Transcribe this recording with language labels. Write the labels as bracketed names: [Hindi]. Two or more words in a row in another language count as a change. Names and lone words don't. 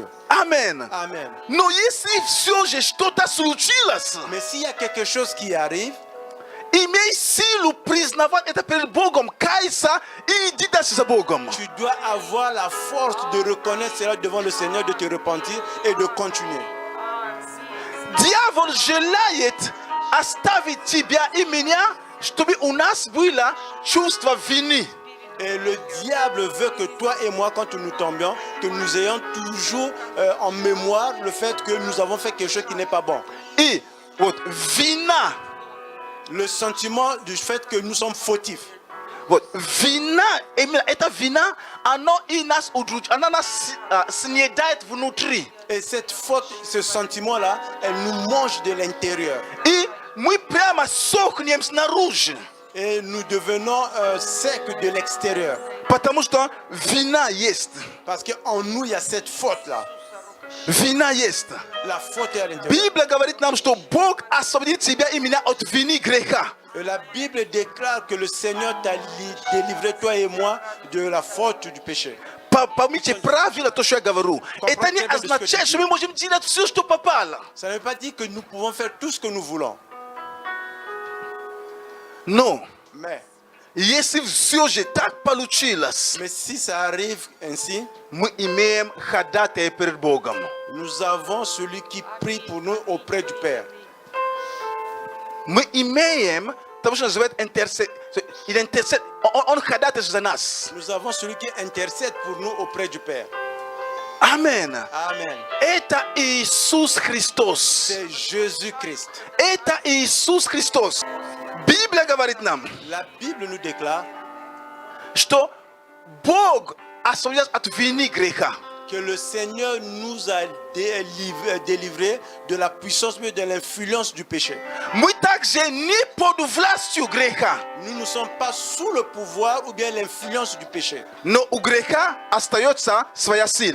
[Russian] Амен. [French] Amen. [Russian] Но если все же что-то случилось, [French] Mais s'il y a quelque chose qui arrive, [Russian] имей силу признавать это перед Богом, кайся и иди дальше за Богом. [French] tu dois avoir la force de reconnaître cela devant le Seigneur, de te repentir et de continuer. [Russian] Дьявол желает оставить тебя и меня, чтобы у нас было чувство вины. [French] Et le diable veut que toi et moi, quand nous tombions, que nous ayons toujours en mémoire le fait que nous avons fait quelque chose qui n'est pas bon. [Russian] И вот вина, [French] Le sentiment du fait que nous sommes fautifs. [Russian] вот вина, именно эта вина, оно и нас удручает, она нас снедает внутри. [French] Et cette faute, ce sentiment-là, elle nous mange de l'intérieur. [Russian] И мы прямо сохнем снаружи, [French] Et nous devenons secs de l'extérieur. [Russian] потому что вина есть. [French] Parce qu'en nous, il y a cette faute-là. [Russian] Вина есть. [French] La faute est à l'intérieur. [Russian] Библия говорит нам, что Бог освободит тебя и меня от вины греха. [French] Et la Bible déclare que le Seigneur t'a délivré, toi et moi, de la faute du péché. [Russian] Поймите правильно то, что я говорю. Это не означает, что мы можем делать все, что попало. [French] Ça ne veut pas dire que nous pouvons faire tout ce que nous voulons. [Russian] Но [French] Mais [Russian] если все же так получилось, [French] si ça arrive ainsi, [Russian] мы имеем ходатая перед Богом. [French] nous avons celui qui prie pour nous auprès du Père. [Russian] Мы имеем того, что называют [French] il intercède, [Russian] он ходатайствует за нас. [French] Nous avons celui qui intercède pour nous auprès du Père. [Russian] Амен. [French] Amen. [Russian] Это Иисус Христос. [French] C'est Jésus-Christ. [Russian] Это Иисус Христос. Библия говорит нам, [French] La Bible nous déclare [Russian] что Бог освободит от вины греха. [French] que le Seigneur nous a délivrés de la puissance, mais de l'influence du péché. [Russian] Мы также не под властью греха, [French] Nous ne sommes pas sous le pouvoir ou bien l'influence du péché. [Russian] но у греха остается своя сила.